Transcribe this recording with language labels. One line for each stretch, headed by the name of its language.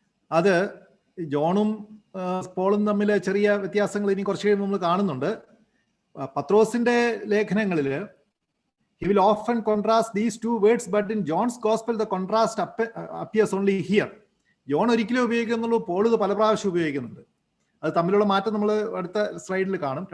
Malayalam: അത് ജോണും പോളും തമ്മിൽ ചെറിയ വ്യത്യാസങ്ങൾ ഇനി കുറച്ച് കഴിയുമ്പോൾ നമ്മൾ കാണുന്നുണ്ട്. പത്രോസിന്റെ ലേഖനങ്ങളിൽ
English: he will often contrast these 2 words, but in John's gospel the contrast appears only here.
Malayalam: John ഒരിക്കലും ഉപയോഗിക്കുന്നുള്ളൂ, പോൾ ഇത് പല പ്രാവശ്യം ഉപയോഗിക്കുന്നുണ്ട്. അത് തമ്മിലുള്ള മാറ്റം നമ്മൾ അടുത്ത സ്ലൈഡിൽ കാണും.